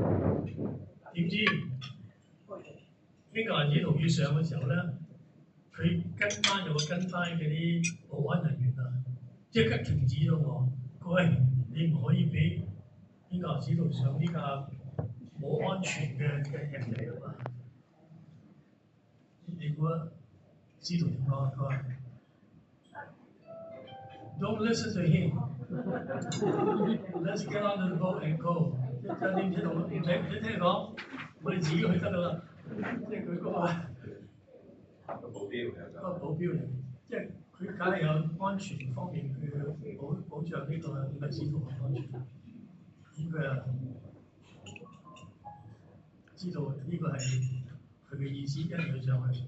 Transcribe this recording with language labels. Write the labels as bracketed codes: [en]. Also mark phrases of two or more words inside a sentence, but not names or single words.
[yue] 點知英格蘭使徒要上嘅時候咧，佢跟翻嗰啲保安人員啊，即刻停止咗我。佢話：你唔可以俾英格蘭使徒上呢架冇安全嘅艇嚟啊嘛！你估啊？使徒點講啊？佢話 ： [en] Don't listen to him. Let's get on the boat and go. [yue] 即係你唔使同唔使聽佢講，我哋自己去得㗎啦。即係佢嗰個保鏢保鏢嚟，即係佢梗係有安全方面佢保障呢個使徒嘅安全。咁佢啊知道呢個係佢嘅意思，跟住佢上去。